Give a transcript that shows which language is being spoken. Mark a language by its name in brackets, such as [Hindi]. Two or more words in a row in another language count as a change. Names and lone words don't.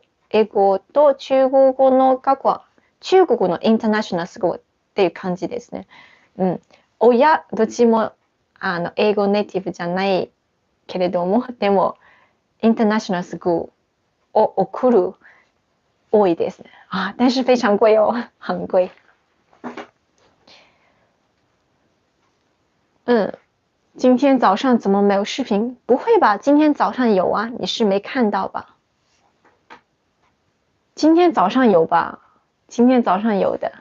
[Japanese] 英語と中国語の学校は、中国のインターナショナルスクールっていう感じですね。親、どっちも英語ネイティブじゃないけれども、でも、インターナショナルスクールを送る多いですね。 [Chinese] 但是非常贵哦，很贵。今天早上怎么没有视频？不会吧，今天早上有啊，你是没看到吧？今天早上有吧？今天早上有的。